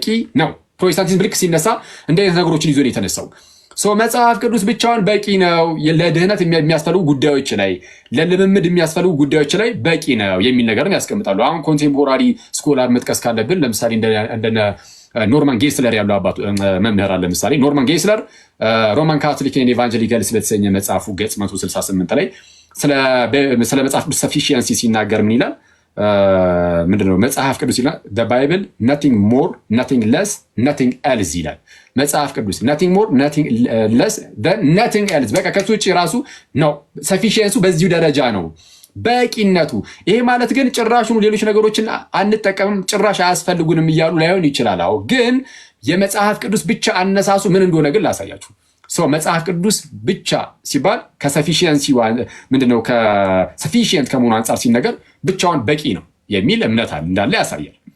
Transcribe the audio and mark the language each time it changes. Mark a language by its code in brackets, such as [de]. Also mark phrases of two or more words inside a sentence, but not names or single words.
[am] ነው። ፕሮቴስታንቲዝም ልክ ሲነሳ እንደ አይነት ነገሮችን ይዞ ነው የተነሳው። መጽሐፍ ቅዱስ ብቻውን በቂ ነው፣ ለድህነት የሚያስፈልጉ ጉዳዮች ላይ፣ ለልምምድ የሚያስፈልጉ ጉዳዮች ላይ በቂ ነው የሚል ነገርን ያስቀምጣሉ። አሁን [en] contemporary scholar [am] መጥቀስ ካለብን ለምሳሌ እንደነ ኖርማን ጌስለር ያሉ መምህር አለ። ለምሳሌ ኖርማን ጌስለር ሮማን ካቶሊክ ኤንድ ኢቫንጀሊካልስ በተሰኘ መጽሐፉ ገጽ 168 ላይ ስለ መጽሐፍ ቅዱስ ሰፊሺየንሲ ሲናገር ምን ይላል? ምንድነው መጽሐፍ ቅዱስ ይላል? [en] the bible nothing more nothing less nothing else [am] ይላል። መጽሐፍ ቅዱስ [en] nothing more nothing less than nothing else [am] በቃ ከሱ ውጭ ራሱ ነው። ሰፊሺየንሱ በዚሁ ደረጃ ነው በቂነቱ። ይሄ ማለት ግን ጭራሹኑ ሌሎች ነገሮችን አንጠቀምም ጭራሽ አያስፈልጉንም እያሉ ላይሆን ይችላል። አዎ ግን የመጽሐፍ ቅዱስ ብቻ አነሳሱ ምን እንደሆነ ግን ላሳያችሁ። መጽሐፍ ቅዱስ ብቻ ሲባል ከሰፊሺየንሲ ምንድነው ከሰፊሺየንት ከመሆኑ አንጻር ሲነገር ብቻውን በቂ ነው የሚል እምነት እንዳለ ያሳያል።